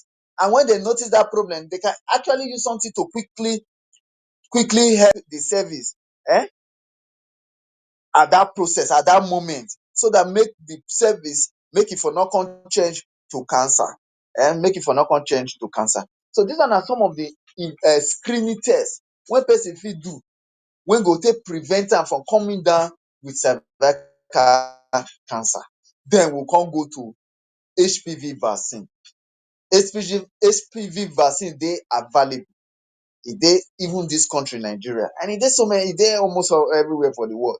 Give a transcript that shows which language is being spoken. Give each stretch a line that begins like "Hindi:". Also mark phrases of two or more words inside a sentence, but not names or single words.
Nigerian Pidgin: And when they notice that problem, they can actually use something to quickly help the cervix at that process, at that moment, so that make the cervix, make it for not come change to cancer. Make it for not come change to cancer. So these are some of the screening tests wey person fit do, wey go take prevent am from coming down with cervical cancer. Then we come go to HPV vaccine. HPV vaccine dey available. E dey even this country Nigeria, and e dey so many, e dey almost everywhere for the world.